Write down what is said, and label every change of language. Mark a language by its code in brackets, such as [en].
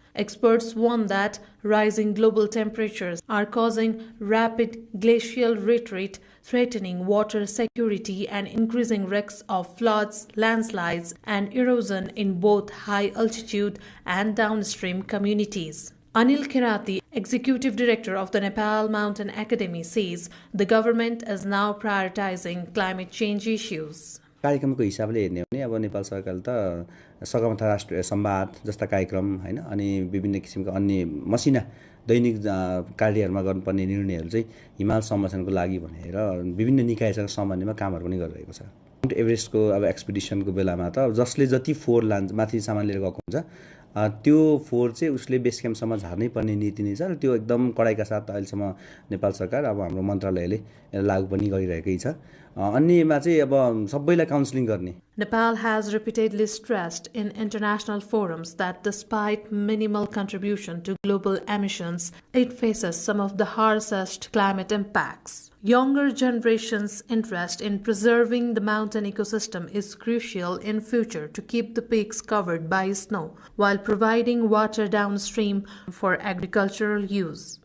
[en] Experts warn that rising global temperatures are causing rapid glacial retreat, threatening water security and increasing risks of floods, landslides, and erosion in both high altitude and downstream communities. Anil Kirati, Executive Director of the Nepal Mountain Academy, says the government is now prioritizing climate change issues. [ne] कार्यक्रमको हिसाबले हेर्ने हो भने अब नेपाल सरकारले त सगरमाथा राष्ट्रिय संवाद जस्ता कार्यक्रम हैन अनि विभिन्न किसिमका अन्य मसिना दैनिक कार्यहरूमा गर्नुपर्ने निर्णयहरू चाहिँ हिमाल संरक्षणको लागि भनेर विभिन्न निकायसँग समन्वयमा कामहरू पनि गरिरहेको छ। माउन्ट एभरेस्टको अब एक्सपिडिसनको बेलामा त जसले जति फोहोर लान्छ माथि सामान लिएर गएको हुन्छ त्यो फोहोर चाहिँ उसले बेस क्याम्पसम्म झार्नै पर्ने नीति नै छ र त्यो एकदम कडाइका साथ अहिलेसम्म नेपाल सरकार अब हाम्रो मन्त्रालयले लागू पनि गरिरहेकै छ। अन्यमा चाहिँ अब सबैलाई काउन्सिलिङ गर्ने। [en] Nepal has repeatedly stressed in international forums that despite minimal contribution to global emissions, it faces some of the harshest climate impacts. Younger generations' interest in preserving the mountain ecosystem is crucial in future to keep the peaks covered by snow, while providing water downstream for agricultural use.